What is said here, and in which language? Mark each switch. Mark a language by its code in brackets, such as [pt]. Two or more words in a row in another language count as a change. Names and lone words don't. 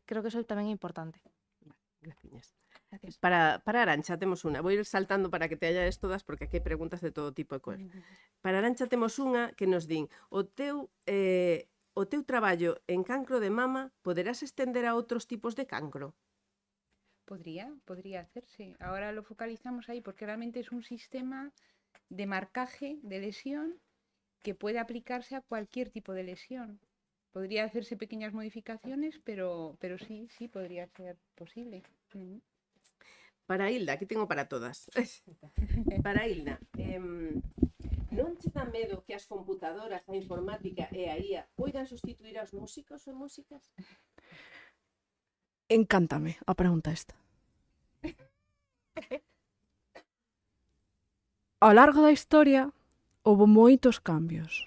[gl] Creo que eso tamén é importante. Graciñas. [es] Gracias. [gl] Para Arantxa temos unha. Vou ir saltando para que [es] te hallas [gl] todas porque aquí hai preguntas de todo tipo de cousas. Para Arantxa temos unha que nos din o teu traballo en cancro de mama poderás estender a outros tipos de cancro? [es] Podría hacerse. Ahora lo focalizamos ahí porque realmente es un sistema de marcaje de lesión que puede aplicarse a cualquier tipo de lesión. Podría hacerse pequeñas modificaciones, pero sí podría ser posible. Para Hilda, aquí tengo para todas. Para Hilda, [gl] non che dá medo que as computadoras, a informática e a IA poidan sustituir aos músicos ou músicas? Encántame a pregunta esta. Ao largo da historia houve moitos cambios.